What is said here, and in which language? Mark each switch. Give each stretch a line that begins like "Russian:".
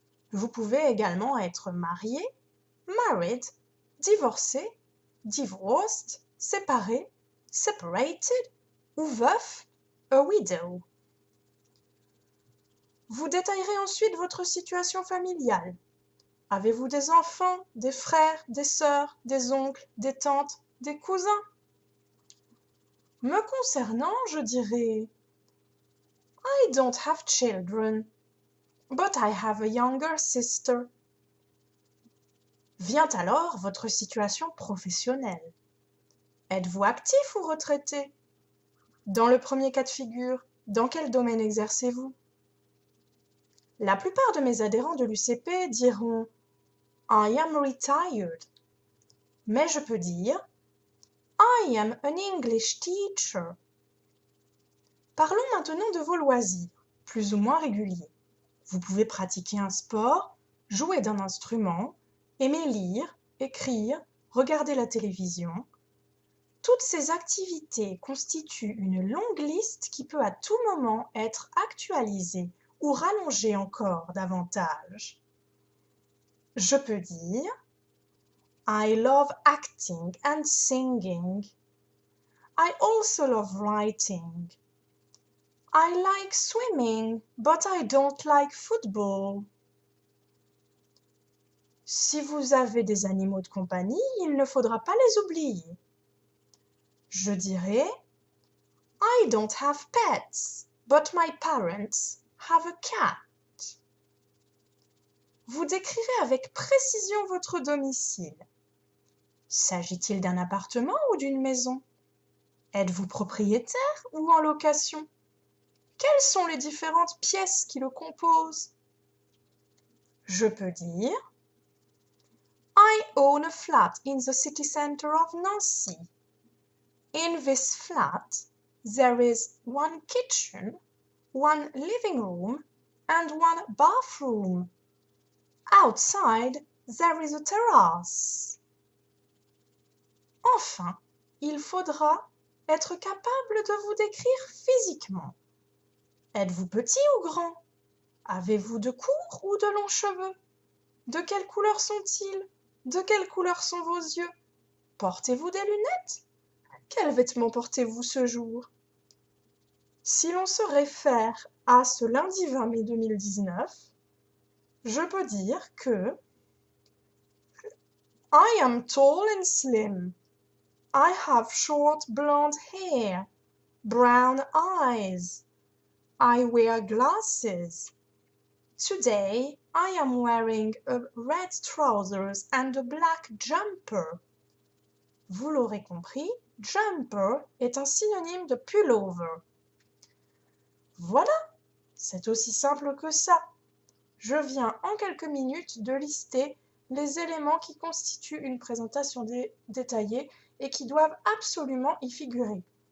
French: Vous pouvez également être marié, married, divorcé, divorced, séparé, separated ou veuf, a widow. Vous détaillerez ensuite votre situation familiale. Avez-vous des enfants, des frères, des sœurs, des oncles, des tantes, des cousins? Me concernant, je dirais
English: I don't have children, but I have a younger sister.
French: Vient alors votre situation professionnelle. Êtes-vous actif ou retraité? Dans le premier cas de figure, dans quel domaine exercez-vous? La plupart de mes adhérents de l'UCP diront
English: I am retired,
French: mais je peux dire
English: I am an English teacher.
French: Parlons maintenant de vos loisirs, plus ou moins réguliers. Vous pouvez pratiquer un sport, jouer d'un instrument, aimer lire, écrire, regarder la télévision. Toutes ces activités constituent une longue liste qui peut à tout moment être actualisée ou rallongée encore davantage. Je peux dire
English: I love acting and singing. I also love writing. I like swimming, but I don't like football.
French: Si vous avez des animaux de compagnie, il ne faudra pas les oublier. Je dirais
English: I don't have pets, but my parents have a cat.
French: Vous décrirez avec précision votre domicile. S'agit-il d'un appartement ou d'une maison? Êtes-vous propriétaire ou en location? Quelles sont les différentes pièces qui le composent? Je peux dire
English: I own a flat in the city center of Nancy. In this flat, there is one kitchen, one living room, and one bathroom. Outside, there is a terrace.
French: Enfin, il faudra être capable de vous décrire physiquement. Êtes-vous petit ou grand? Avez-vous de courts ou de longs cheveux? De quelle couleur sont-ils? De quelle couleur sont vos yeux? Portez-vous des lunettes? Quels vêtements portez-vous ce jour? Si l'on se réfère à ce lundi 20 mai 2019, je peux dire que
English: I am tall and slim. I have short blonde hair, brown eyes. I wear glasses. Today, I am wearing a red trousers and a black jumper.
French: Vous l'aurez compris, jumper est un synonyme de pullover. Voilà, c'est aussi simple que ça. Je viens en quelques minutes de lister les éléments qui constituent une présentation détaillée et qui doivent absolument y figurer.